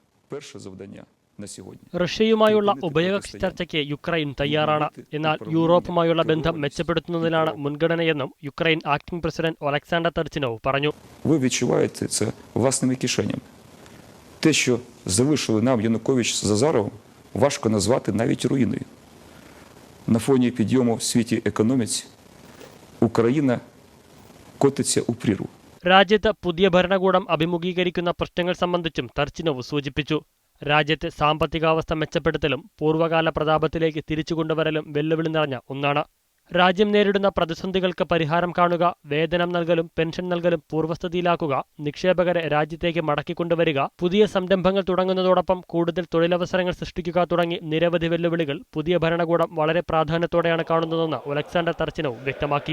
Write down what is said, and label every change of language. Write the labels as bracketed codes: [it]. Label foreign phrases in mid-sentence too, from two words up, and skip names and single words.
[ml] റഷ്യയുമായുള്ള ഉഭയകക്ഷി ചർച്ചയ്ക്ക് യുക്രൈൻ തയ്യാറാണ്. എന്നാൽ യൂറോപ്പുമായുള്ള ബന്ധം മെച്ചപ്പെടുത്തുന്നതിലാണ് മുൻഗണനയെന്നും യുക്രൈൻ ആക്ടിംഗ് പ്രസിഡന്റ് ഒലക്സാണ്ടർ Торчинов പറഞ്ഞു. [uk] Ви відчуваєте це власними кишенями. Те, що залишили нам Янукович з Азаровим, важко назвати навіть руїною. На фоні підйому в світі економіці Україна котиться у прірву. [ml] രാജ്യത്ത് പുതിയ ഭരണകൂടം അഭിമുഖീകരിക്കുന്ന പ്രശ്നങ്ങൾ സംബന്ധിച്ചും Торчинов സൂചിപ്പിച്ചു. രാജ്യത്തെ സാമ്പത്തികാവസ്ഥ മെച്ചപ്പെടുത്തലും പൂർവ്വകാല പ്രതാപത്തിലേക്ക് തിരിച്ചുകൊണ്ടുവരലും വെല്ലുവിളി നിറഞ്ഞ ഒന്നാണ്. രാജ്യം നേരിടുന്ന പ്രതിസന്ധികൾക്ക് പരിഹാരം കാണുക, വേതനം നൽകലും പെൻഷൻ നൽകലും പൂർവ്വസ്ഥിതിയിലാക്കുക, നിക്ഷേപകരെ രാജ്യത്തേക്ക് മടക്കിക്കൊണ്ടുവരിക, പുതിയ സംരംഭങ്ങൾ തുടങ്ങുന്നതോടൊപ്പം കൂടുതൽ തൊഴിലവസരങ്ങൾ സൃഷ്ടിക്കുക തുടങ്ങി നിരവധി വെല്ലുവിളികൾ പുതിയ ഭരണകൂടം വളരെ പ്രാധാന്യത്തോടെയാണ് കാണുന്നതെന്ന് ഒലക്സാണ്ടർ Торчинов വ്യക്തമാക്കി.